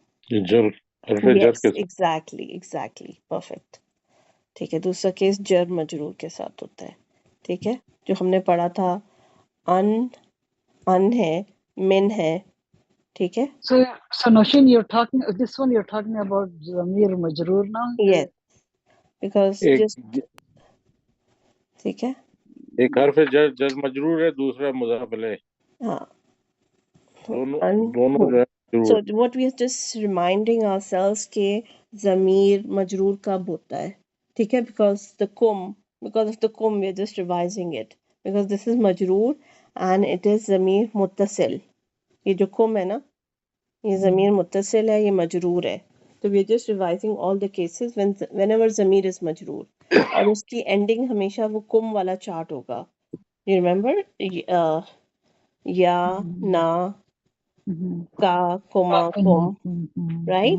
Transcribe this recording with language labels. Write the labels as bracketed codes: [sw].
[hi] जर हरफ जर के साथ. [en] Exactly, perfect. [hi] ठीक है, दूसरा केस जर मजरूर के साथ होता है. ठीक है, जो हमने पढ़ा था, अन है, मिन है, ठीक है. [en] So Noshin, this one you're talking about Zamir Majroor now? Yes, because [hi] एक जस्ट, ठीक है, एक हरफ जर जर मजरूर है, दूसरा मुज़ाफ इलैह. हाँ. दोनों जो है [en] So [hi] मजरूर. [en] what we are just reminding ourselves [hi] के ज़मीर मजरूर कब होता है, ठीक है, [en] because of the kum we are just revising it, because this is मजरूर and it is ज़मीर मुत्तसिल. [hi] ये जो kum है ना, ये ज़मीर मुत्तसिल है, ये मजरूर है. [en] तो we are just revising all the cases whenever ज़मीर is मजरूर, [hi] और उसकी [en] ending हमेशा वो kum [hi] वाला चार्ट होगा. [en] You remember? [ar] या, ना, का, कुमा, कुम, right?